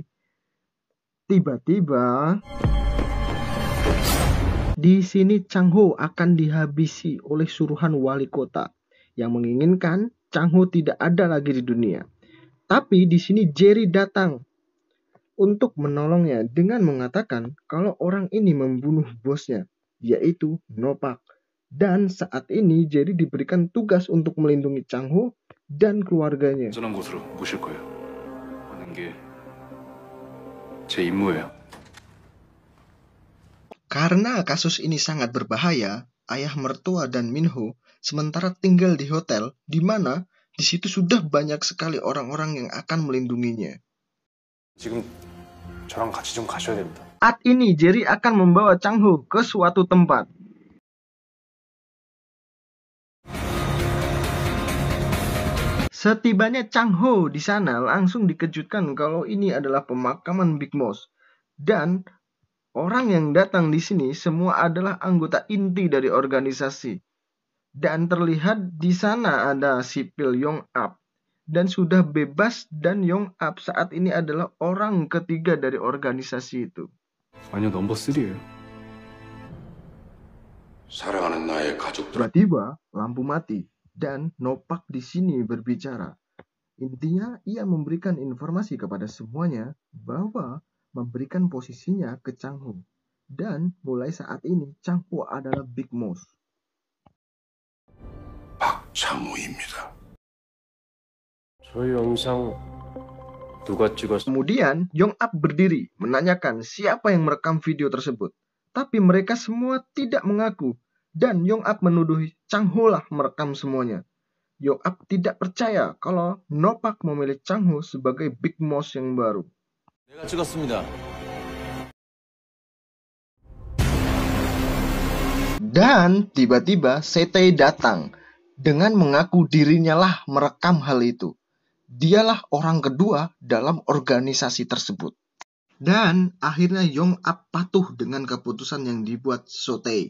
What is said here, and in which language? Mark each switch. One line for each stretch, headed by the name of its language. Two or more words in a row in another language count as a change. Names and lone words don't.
Indonesian: Tiba-tiba di sini Chang Ho akan dihabisi oleh suruhan wali kota yang menginginkan Chang Ho tidak ada lagi di dunia. Tapi di sini Jerry datang untuk menolongnya dengan mengatakan kalau orang ini membunuh bosnya, yaitu Nopak. Dan saat ini Jerry diberikan tugas untuk melindungi Chang Ho dan keluarganya.
Korean: 안전한 곳으로 모실 거예요. 하는 게 제 임무예요.
Indonesian: Karena kasus ini sangat berbahaya, ayah mertua dan Minho sementara tinggal di hotel di mana di situ sudah banyak sekali orang-orang yang akan melindunginya.
Korean: 지금 저랑 같이 좀 가셔야 됩니다.
Indonesian: Saat ini Jerry akan membawa Chang Ho ke suatu tempat. Setibanya Chang Ho di sana langsung dikejutkan kalau ini adalah pemakaman Big Moss. Dan orang yang datang di sini semua adalah anggota inti dari organisasi. Dan terlihat di sana ada sipil Yong Up dan sudah bebas, dan Yong Up saat ini adalah orang ketiga dari organisasi itu.
Korean: 아니요, 넘버 3예요. 사랑하는 나의 가족들.
Indonesian: Tiba-tiba lampu mati dan Nopak di sini berbicara. Intinya ia memberikan informasi kepada semuanya bahwa memberikan posisinya ke Chang Ho. Dan mulai saat ini Chang Ho adalah Big Moss.
Korean: 박창호입니다. 저 영상 누가 찍었어?
Indonesian: Kemudian Yong Up berdiri menanyakan siapa yang merekam video tersebut. Tapi mereka semua tidak mengaku. Dan Yong Up menuduh Chang Ho lah merekam semuanya. Yong Up tidak percaya kalau Nopak memilih Chang Ho sebagai Big Moss yang baru.
Korean: 내가 찍었습니다.
Indonesian: Dan tiba-tiba Setei datang dengan mengaku dirinya lah merekam hal itu. Dialah orang kedua dalam organisasi tersebut. Dan akhirnya Yong Up patuh dengan keputusan yang dibuat Setei.